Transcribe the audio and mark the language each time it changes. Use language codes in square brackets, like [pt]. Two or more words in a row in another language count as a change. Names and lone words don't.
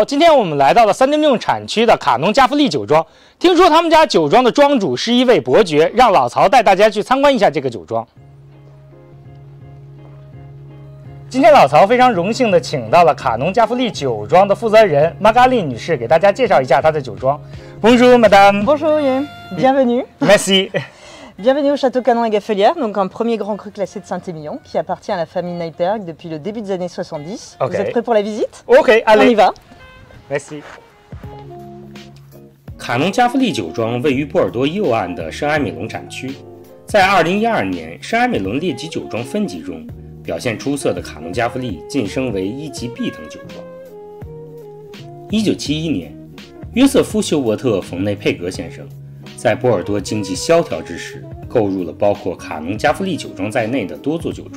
[zh] 今天我们来到了三丁目产区的卡农加夫利酒庄。听说他们家酒庄的庄主是一位伯爵，让老曹带大家去参观一下这个酒庄。今天老曹非常荣幸的请到了卡农加夫利酒庄的负责人玛嘎丽女士，给大家介绍一下她的酒庄。 [fr] Bonjour, madame. Bonjour, bienvenue. Merci. Bienvenue au Château Canon et Gaffelière, donc un premier grand cru classé de Saint-Émilion qui appartient à la famille Neipperg depuis le début des années 70. Okay. Vous êtes prêts pour la visite? OK, allez. On y va. Merci. [zh] 卡农加夫利酒庄位于波尔多右岸的圣埃米隆产区，在2012年圣埃米隆列级酒庄分级中，表现出色的卡农加夫利晋升为1级 B 等酒庄。1971年，约瑟夫·休伯特·冯内佩格先生在波尔多经济萧条之时，购入了包括卡农加夫利酒庄在内的多座酒庄。